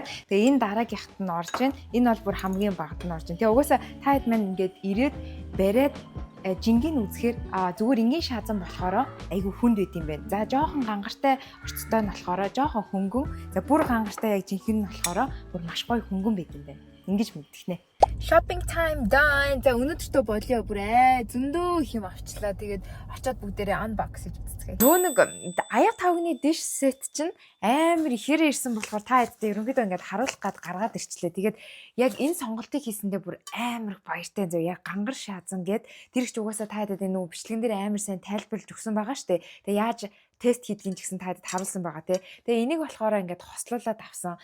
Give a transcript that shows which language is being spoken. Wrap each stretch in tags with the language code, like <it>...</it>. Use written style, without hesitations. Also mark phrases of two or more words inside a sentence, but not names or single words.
<mn>Тэгээ энэ дараагийнхт нь орж байна. Энэ бол бүр хамгийн багт нь орж байна. Тэгээ угаасаа та хэд маань ингээд ирээд бариад жингийн үзэхээр зүгээр энгийн шаазан болохоор айгүй хүнд байт юм байна. За жоохон гангартай орцтой нь болохоор жоохон хөнгөн. За бүр гангартай яг жинхэнэ нь болохоор бүр маш гоё хөнгөн байт юм байна. Ингэж мэдчихнэ.</mn> <en>Shopping time done.</en> <mn>За өнөөдөртөө болио бүр зөндөө их юм авчлаа. Тэгээд очиод бүгдээрээ unbox хийж үзцгээе. Нөө нэг аяг тавгны</mn> <en>dish set</en> <mn>чинь амар ихээр ирсэн болохоор та хэдтэй ерөнхийдөө ингээд харуулах гад гаргаад ирчлээ. Тэгээд яг энэ сонголтыг хийсэндээ бүр амар баяртай зөө. Яг гангар шаазан гээд тэр их ч угаасаа та хэдэд энэ нөгөө бичлэгэн дээр амар сайн тайлбарлаж өгсөн байгаа штэ. Тэгээд яаж тест хийдгийг ч гэсэн та хэдэд харуулсан байгаа тий. Тэгээ энийг болохоор ингээд хослуулаад авсан.</mn>